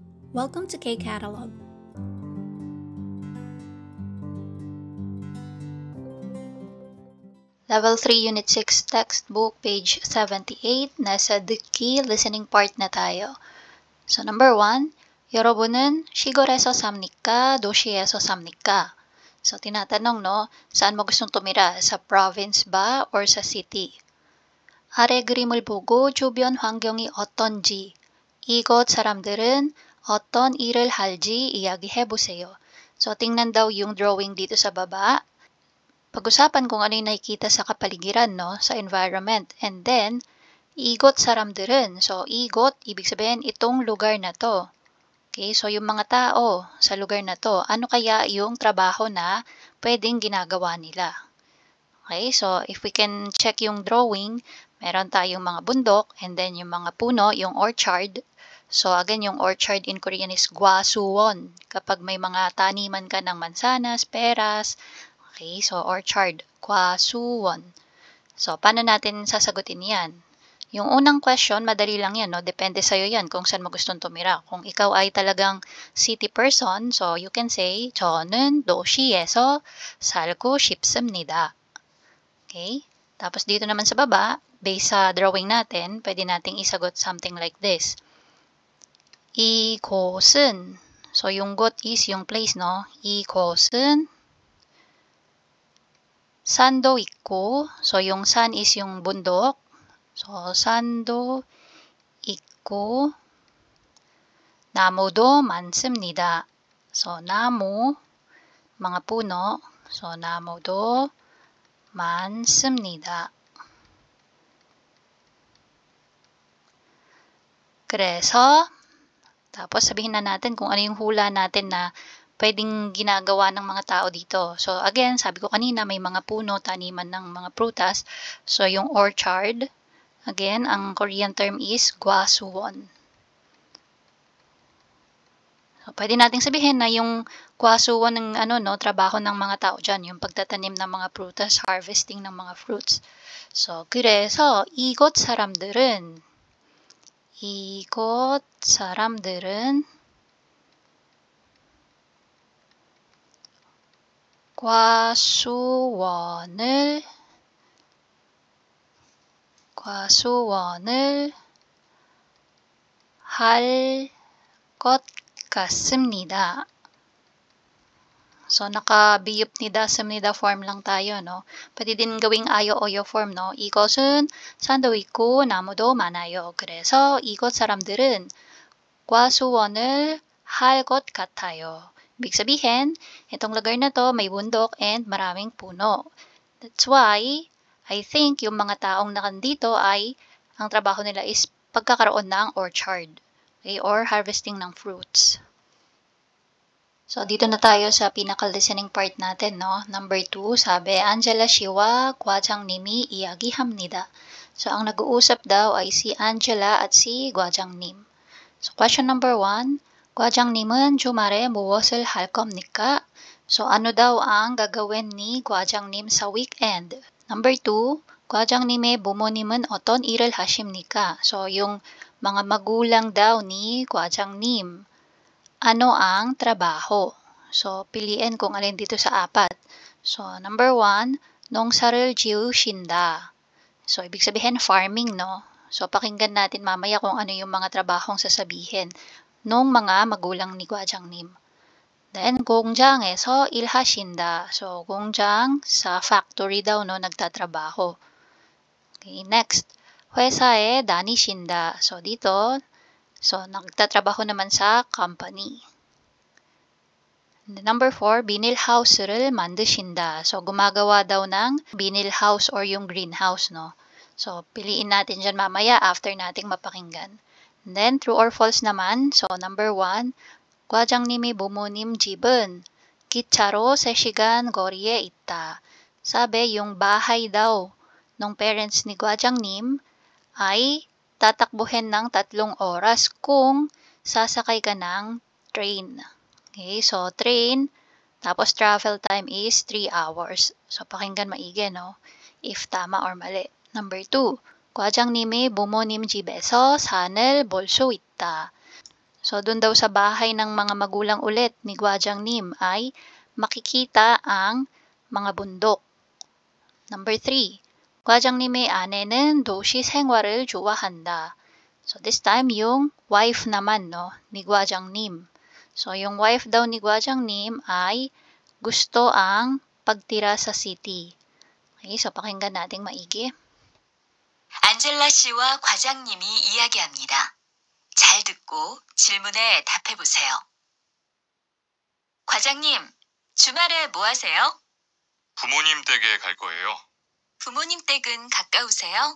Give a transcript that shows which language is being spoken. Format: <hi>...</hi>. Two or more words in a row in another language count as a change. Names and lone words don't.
<en>Welcome to K-Catalog. Level 3, Unit 6, Textbook, page 78.</en> <tl>Nasa</tl> <en>the key listening part</en> <tl>na tayo. So, number 1,</tl> <ko>여러분은 시골에서 삽니까? 도시에서 삽니까?</ko> <tl>So, tinatanong, no? Saan mo gustong tumira? Sa province ba or sa city?</tl> <ko>아래 그림을 보고 주변 환경이 어떤지, 이곳 사람들은 어떤 일을 할지 이야기해보세요.</ko> <tl>So, tingnan daw yung drawing dito sa baba. Pag-usapan kung ano yung nakikita sa kapaligiran, no? Sa environment. And then,</tl> <ko>이곳 사람들은.</ko> <tl>So, igot, ibig sabihin, itong lugar na to. Okay, so yung mga tao sa lugar na to, ano kaya yung trabaho na pwedeng ginagawa nila? Okay, so</tl> <en>if we can check</en> <tl>yung drawing, meron tayong mga bundok, and then yung mga puno, yung orchard. So again, yung orchard in Korean is gwasuwon. Kapag may mga taniman ka ng mansanas, peras, okay, so orchard, gwasuwon. So paano natin sasagutin yan? Yung unang question, madali lang yan, no? Depende sa'yo yan kung saan mo gustong tumira. Kung ikaw ay talagang</tl> <en>city person, so you can say,</en> <ko>저는 도시에서 살고 싶습니다.</ko> <en>Okay?</en> <tl>Tapos dito naman sa baba, based sa drawing natin, pwede nating isagot</tl> <en>something like this.</en> <tl>이곳은, so yung got is yung place, no?</tl> <ko>이곳은 산도 있고,</ko> <tl>so yung san is yung bundok.</tl> <en>So,</en> <ko>산도 있고, 나무도 많습니다. So, 나무,</ko> <tl>mga puno.</tl> <en>So,</en> <ko>나무도 많습니다. 그래서,</ko> <tl>tapos sabihin na natin kung ano yung hula natin na pwedeng ginagawa ng mga tao dito. So, again, sabi ko kanina, may mga puno, taniman ng mga prutas. So, yung orchard, again, ang Korean term is gwasuwon. So, pwede nating sabihin na yung gwasuwon ng trabaho ng mga tao dyan, yung pagtatanim ng mga prutas, harvesting ng mga fruits. So,</tl> <ko>그래서 이곳 사람들은 과수원을 할 것 같습니다.</ko> <tl>So, naka-비읍니다, form lang tayo, no? Pwede din gawing</tl> <ko>아요, 어요</ko> <tl>form, no?</tl> <ko>이것은 산도 있고 나무도 많아요. 그래서 이곳 사람들은 과수원을 할 것 같아요.</ko> <tl>Ibig sabihin, itong lugar na to may bundok and maraming puno.</tl> <en>That's why, I think</en> <tl>yung mga taong nakandito ay, ang trabaho nila is pagkakaroon ng orchard. Okay? Or harvesting ng fruits. So, dito na tayo sa pinaka-listening part natin, no? Number 2, sabi,</tl> <ko>Angela 씨와 과장님이 이야기합니다.</ko> <tl>So, ang nag-uusap daw ay si Angela at si 과장님.</tl> <en>So, question number 1,</en> <ko>과장님은 주말에 무엇을 할 겁니까?</ko> <tl>So, ano daw ang gagawin ni 과장님 sa weekend?</tl> <en>Number 2,</en> <ko>과장님의 부모님은 어떤 일을 하십니까?</ko> <tl>So, yung mga magulang daw ni 과장님. Ano ang trabaho? So, piliin kung alin dito sa apat.</tl> <en>So, number 1,</en> <ko>농사를 지으신다.</ko> <tl>So, ibig sabihin farming, no? So, pakinggan natin mamaya kung ano yung mga trabahong sasabihin nung mga magulang ni 과장님.</tl> <ko>Then, 공장에서 일하신다.</ko> <tl>So, 공장 sa factory daw, no, nagtatrabaho.</tl> <en>Okay, next.</en> <ko>회사에 다니신다.</ko> <tl>So, dito, so, nagtatrabaho naman sa company.</tl> <en>Number 4,</en> <ko>비닐하우스를 만드신다.</ko> <tl>So, gumagawa daw ng 비닐하우스 or yung greenhouse, no? So, piliin natin dyan mamaya after nating mapakinggan.</tl> <en>And then, true or false naman. So, number 1,</en> <ko>과장님이 부모님 집은 기차로 3시간 거리에 있다.</ko> <tl>Sabi, yung bahay daw ng parents ni 과장님 ay tatakbuhin ng 3 oras kung sasakay ka ng train.</tl> <en>Okay, so train, tapos travel time is 3 hours.</en> <tl>So, pakinggan maigi, no? If tama or mali.</tl> <en>Number 2,</en> <ko>과장님의 부모님 집에서 산을 볼 수 있다.</ko> <tl>So, dun daw sa bahay ng mga magulang ulit ni Gwajangnim ay makikita ang mga bundok.</tl> <en>Number 3.</en> <ko>과장님의 아내는 도시 생활을 좋아한다.</ko> <en>So, this time,</en> <tl>yung wife naman, no, ni Gwajangnim. So, yung wife daw ni Gwajangnim ay gusto ang pagtira sa city. Okay, so pakinggan nating maigi.</tl> <ko>안젤라 씨와 과장님이 이야기합니다. 잘 듣고 질문에 답해보세요. 과장님, 주말에 뭐 하세요? 부모님 댁에 갈 거예요. 부모님 댁은 가까우세요?</ko>